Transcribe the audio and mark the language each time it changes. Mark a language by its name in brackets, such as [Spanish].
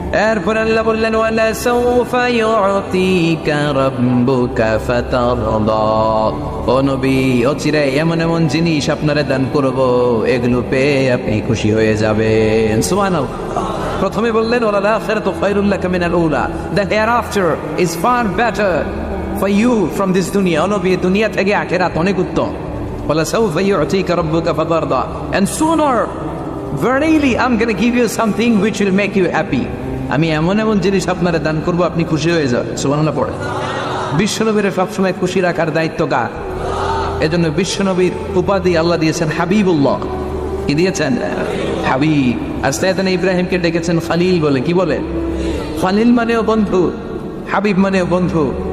[Bangla] এরপর আল্লাহ বললেন [Arabic] ওয়ালা সাউফা ইউতিকা রাব্বুকা ফাতারদা, [Bangla] ও নবী অচিরে এমন এমন জিনিস আপনারে দান করব, এগুলো পেয়ে আপনি খুশি হয়ে যাবেন। সুবহানাল্লাহ। [English] প্রথমে বললেন [Arabic] ওয়ালাল আখিরাতু খায়রুল লাকা মিনাল উলা, [English] The hereafter is far better for you from this দুনিয়া। [Bangla] ও নবী দুনিয়া থেকে আখিরাত অনেক উত্তম। [Arabic] ওয়ালা সাউফা ইউতিকা রাব্বুকা ফাতারদা, [English] and sooner verily I'm going to give you something which will make you happy. [Bangla] আমি এমন এমন জিনিস আপনারা দান করবো আপনি খুশি হয়ে যাবেন। সুবহানাল্লাহ পড়ে। বিশ্বনবীর সবসময় খুশি রাখার দায়িত্ব কার? এজন্য বিশ্বনবীর উপাধি আল্লাহ দিয়েছেন হাবিবুল্লাহ। কি দিয়েছেন? হাবিব। আর সাইয়েদনা ইব্রাহিমকে ডেকেছেন খালিল বলে। কি বলে? খালিল মানেও বন্ধু, হাবিব মানেও বন্ধু।